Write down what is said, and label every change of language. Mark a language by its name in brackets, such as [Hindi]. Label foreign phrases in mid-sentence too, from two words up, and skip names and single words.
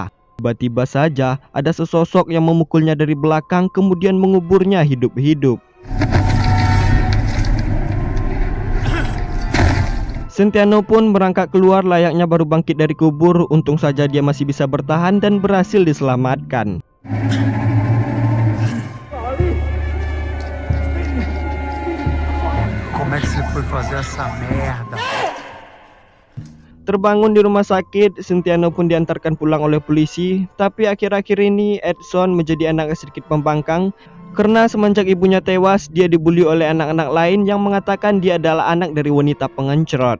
[Indonesian] Tiba-tiba saja ada sesosok yang memukulnya dari belakang kemudian menguburnya hidup-hidup. Sintiano pun merangkak keluar layaknya baru bangkit dari kubur. Untung saja dia masih bisa bertahan dan berhasil diselamatkan. [Portuguese] Como é que você foi fazer essa merda? [Indonesian] Terbangun di rumah sakit, Sintiano pun diantarkan pulang oleh polisi. Tapi akhir-akhir ini Edson menjadi anak sedikit pembangkang. Karena semenjak ibunya tewas, dia dibully oleh anak-anak lain yang mengatakan dia adalah anak dari wanita pengencrot.